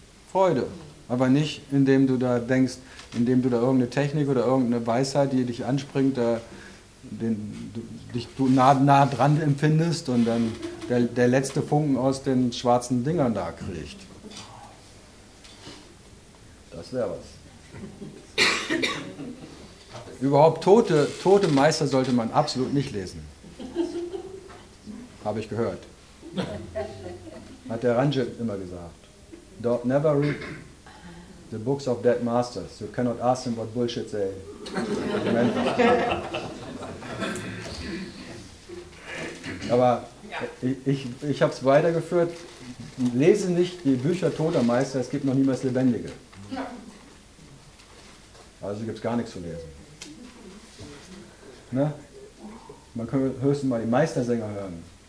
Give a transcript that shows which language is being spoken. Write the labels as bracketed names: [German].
[German] Freude, aber nicht, indem du da denkst, indem du da irgendeine Technik oder irgendeine Weisheit, die dich anspringt, da du nah dran empfindest und dann der letzte Funken aus den schwarzen Dingern da kriegt. Das wäre was. Überhaupt tote Meister sollte man absolut nicht lesen. Habe ich gehört. Hat der Ranjit immer gesagt. [English] Don't never read the books of dead masters. You cannot ask them what bullshit they meant. [German] Aber ich habe es weitergeführt. Lese nicht die Bücher toter Meister, es gibt noch niemals lebendige. Also gibt es gar nichts zu lesen. Ne? Man kann höchstens mal die Meistersänger hören.